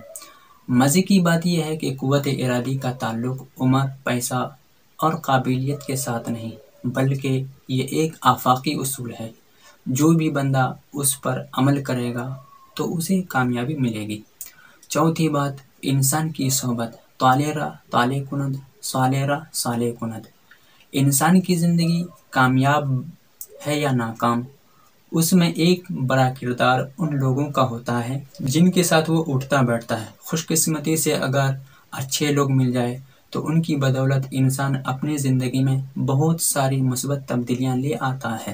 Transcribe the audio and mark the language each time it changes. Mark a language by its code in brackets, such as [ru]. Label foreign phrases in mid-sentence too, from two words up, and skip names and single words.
[ur] مزے کی بات یہ ہے کہ قوت ارادی کا تعلق عمر، پیسہ اور قابلیت کے ساتھ نہیں بلکہ یہ ایک آفاقی اصول ہے۔ جو بھی بندہ اس پر عمل کرے گا تو اسے کامیابی ملے گی۔ چوتھی بات، انسان کی صحبت۔ [fa] طالع را طالع کند، صالح را صالح کند۔ [ur] انسان کی زندگی کامیاب ہے یا ناکام، اس میں ایک بڑا کردار ان لوگوں کا ہوتا ہے جن کے ساتھ وہ اٹھتا بیٹھتا ہے۔ خوش قسمتی سے اگر اچھے لوگ مل جائے تو ان کی بدولت انسان اپنی زندگی میں بہت ساری مثبت تبدیلیاں لے آتا ہے۔